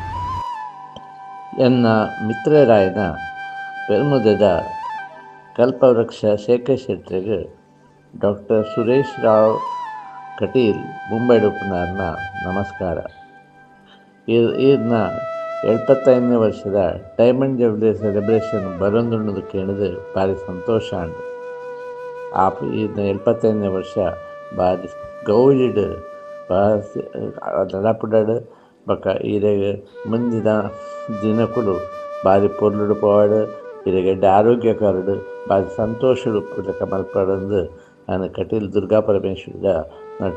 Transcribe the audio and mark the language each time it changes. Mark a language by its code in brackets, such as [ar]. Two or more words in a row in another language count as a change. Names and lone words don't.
[tcy] ಎನ್ನ ಮಿತ್ರರಾಯನ ಪೆರ್ಮುದದ ಕಲ್ಪವೃಕ್ಷ ಶೇಖರ್ ಶೆಟ್ಟರಿಗೆ ಡಾಕ್ಟರ್ ಸುರೇಶ್ ರಾವ್ ಕಟೀಲ್ ಮುಂಬೈಡುಪ್ಪನವ್ರನ್ನ ನಮಸ್ಕಾರ. ಇದನ್ನ 75ನೇ ವರ್ಷದ [en] diamond jubilee celebration [tcy] ಬರೋದು ಕೇಳಿದ್ರೆ ಭಾರಿ ಸಂತೋಷ ಅಂಡು. ಇದನ್ನ 75ನೇ ವರ್ಷ ಭಾರಿ ಗೌಜಿಡ್ ನಡಪುಡಾಡು ಬಕ ಇರೆಗೆ ಮುಂದಿನ ದಿನಕ್ಕೂ ಭಾರಿ ಪೊರ್ಲುಡು ಪೋವಾಡು ಇರೆಗೆ ಆರೋಗ್ಯಕರಡು ಭಾರಿ ಸಂತೋಷಡು ಮಲ್ಪಡಂದು ನಾನು ಕಟೀಲ್ ದುರ್ಗಾ ಪರಮೇಶ್ವರ ನಟ